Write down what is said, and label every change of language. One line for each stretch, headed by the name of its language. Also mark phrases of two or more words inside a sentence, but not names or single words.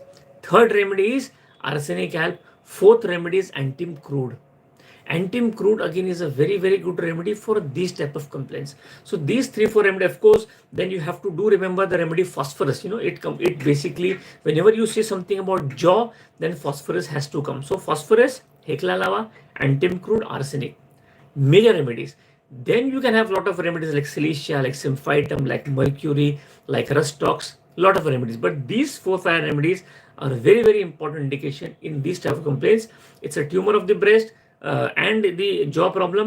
English: Third remedy is arsenic alb. Fourth remedy is antim crude. Antim crude again is a very, very good remedy for these type of complaints. So these 3-4 remedy, of course, then you have to do remember the remedy phosphorus. It basically, whenever you say something about jaw, then phosphorus has to come. So phosphorus, Hecla lava, antim crude, arsenic, major remedies. Then you can have a lot of remedies like silicia, like symphytum, like mercury, like rustox, lot of remedies. But these 4-5 remedies are a very, very important indication in these type of complaints. It's a tumor of the breast and the jaw problem.